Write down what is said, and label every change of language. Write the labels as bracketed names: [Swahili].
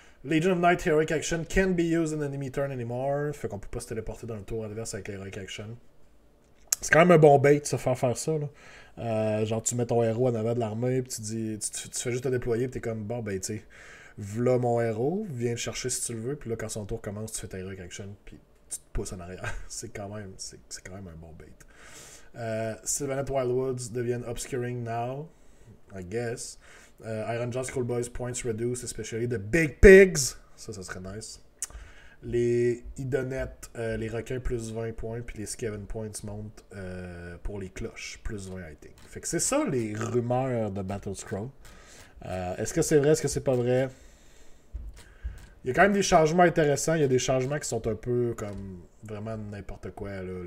[English] Legion of Night Heroic Action can be used in enemy turn anymore. [French] Fait qu'on peut pas se téléporter dans le tour adverse avec l'Heroic Action. C'est quand même un bon bait de se faire ça. Là. Genre, tu mets ton héros en avant de l'armée, puis tu fais juste te déployer, puis t'es comme, bon, ben, tu sais, v'là mon héros, viens le chercher si tu le veux, puis là, quand son tour commence, tu fais ta Heroic Action, puis tu te pousses en arrière. c'est quand même un bon bait. [English] Sylvaneth Wildwoods deviennent Obscuring Now, I guess. Iron Jaw Schoolboys points reduce, especially the Big Pigs. [French] Ça serait nice. Les Idonettes, les requins plus 20 points, puis les Skaven points montent pour les cloches, plus 20 [English] I think. [French] Fait que c'est ça les rumeurs de Battle Scroll. Est-ce que c'est vrai, est-ce que c'est pas vrai? Il y a quand même des changements intéressants, il y a des changements qui sont un peu comme vraiment n'importe quoi. Là.